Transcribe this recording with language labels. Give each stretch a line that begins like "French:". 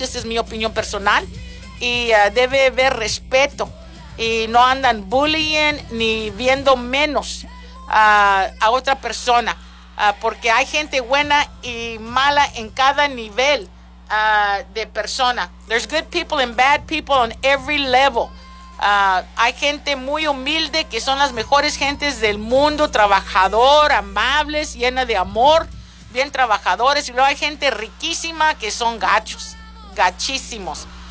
Spanish: Esa es mi opinión personal. Y debe haber respeto. Y no andan bullying ni viendo menos a otra persona. Porque hay gente buena y mala en cada nivel de persona.
English: There's good people and bad people on every level.
Spanish: Hay gente muy humilde que son las mejores gentes del mundo. Trabajador, amables, llena de amor. Bien trabajadores. Y luego hay gente riquísima que son gachos, gachísimos.